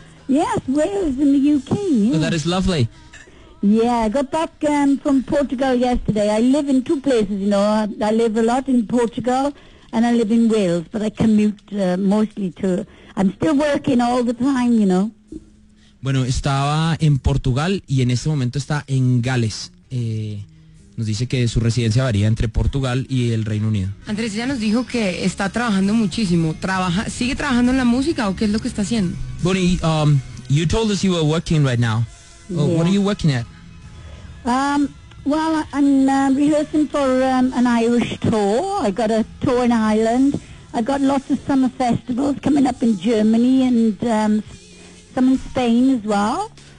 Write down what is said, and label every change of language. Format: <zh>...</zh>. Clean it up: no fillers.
<en>Yes, Wales in the UK. Yes. Oh, that is lovely. Yeah, I got back from Portugal yesterday. I live in two places, you know. I live a lot in Portugal, and I live in Wales, but I commute mostly to... I'm still working all the time, you know.</en> <es>Bueno, estaba en Portugal y en este momento está en Gales. Nos dice que su residencia varía entre Portugal y el Reino Unido. Andrés, ella nos dijo que está trabajando muchísimo. ¿Sigue trabajando en la música o qué es lo que está haciendo?</es> <en>Bonnie, you told us you were working right now. Yeah. What are you working at? Well, I'm rehearsing for an Irish tour. I got a tour in Ireland. I got lots of summer festivals coming up in Germany and some in Spain as well.</en>